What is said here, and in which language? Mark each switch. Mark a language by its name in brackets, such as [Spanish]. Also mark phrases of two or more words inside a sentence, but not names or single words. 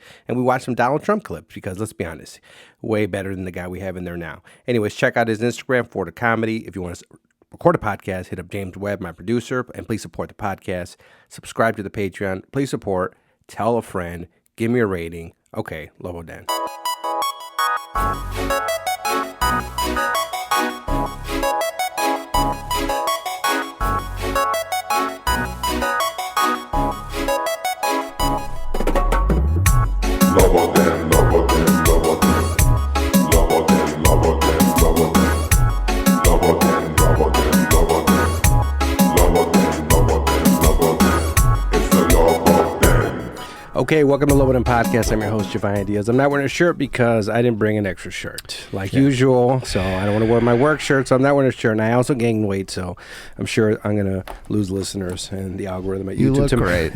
[English] And we watched some Donald Trump clips because, let's be honest, way better than the guy we have in there now. Anyways, check out his Instagram, Ford Comedy, if you want to record a podcast, hit up James Webb, my producer, and please support the podcast. Subscribe to the Patreon. Please support. Tell a friend. Give me a rating. Okay, Lobo Dan. Lobo Dan, Lobo Dan, Lobo Dan. Lobo Dan, Lobo Dan, Lobo Dan. Lobo Dan, Lobo Dan, Lobo Dan. Lobo Dan, Lobo Dan, Lobo Dan. It's the Lobo Dan. Okay, welcome to Lobo Dan Podcast. I'm your host, Giovanni Diaz. I'm not wearing a shirt because I didn't bring an extra shirt like usual, so I don't want to wear my work shirt, so I'm not wearing a shirt. And I also gained weight, so I'm sure I'm going to lose listeners and the algorithm at YouTube. You look great.